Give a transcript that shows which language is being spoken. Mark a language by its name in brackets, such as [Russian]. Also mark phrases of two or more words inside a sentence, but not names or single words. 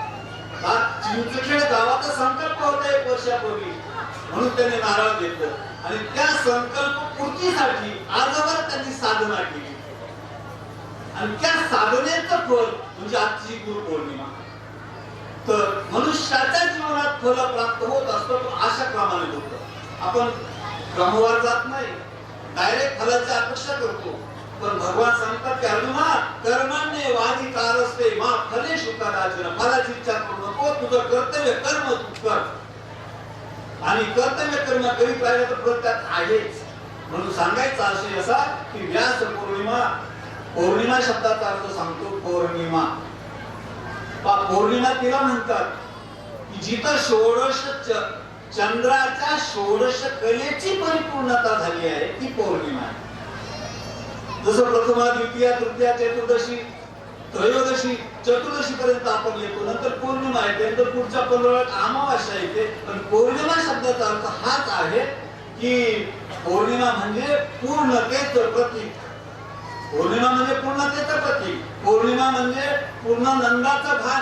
[Marathi] चिंचखेड गावाचा संकल्प होता 1 वर्षापूर्वी, म्हणून त्यांनी नारळ घेतलं आणि त्या संकल्प पूर्तीसाठी आजवर त्यांनी साधना केली आणि त्या साधनेचं फल म्हणजे आजची गुरुपौर्णिमा. तर मनुष्याच्या जीवनात फल प्राप्त होत असतो पण अशा क्रमाने होतं. आपण क्रमवार जात नाही, डायरेक्ट फलाची अपेक्षा करतो. पण भगवान सांगतात की अर्जुना [Sanskrit] कर्मण्ये वाधिकारस्ते मा फलेषु कदाचन, [Marathi] फलाची इच्छा करू नको, तुझं कर्तव्य कर्म तू कर आणि कर्तव्य कर्म करीत राहिलं तर फळ त्यात आहेच. म्हणून सांगायचा आशय असा की व्यास पौर्णिमा, पौर्णिमा शब्दाचा अर्थ सांगतो पौर्णिमा. पौर्णिमा तिला म्हणतात की जिथं षोडश चंद्राच्या षोडश कलेची परिपूर्णता झाली आहे ती पौर्णिमा आहे. जसं प्रथमा द्वितीया तृतीया चतुर्दशी त्रयोदशी चतुर्दशी पर्यंत आपण येतो, नंतर पौर्णिमा येते, नंतर पुढच्या 15 अमावास्या येते. पण पौर्णिमा शब्दाचा अर्थ हाच आहे की पौर्णिमा म्हणजे पूर्णतेचं प्रतीक, पौर्णिमा म्हणजे पूर्णतेचं प्रतीक, पौर्णिमा म्हणजे पूर्णानंदाचं भान.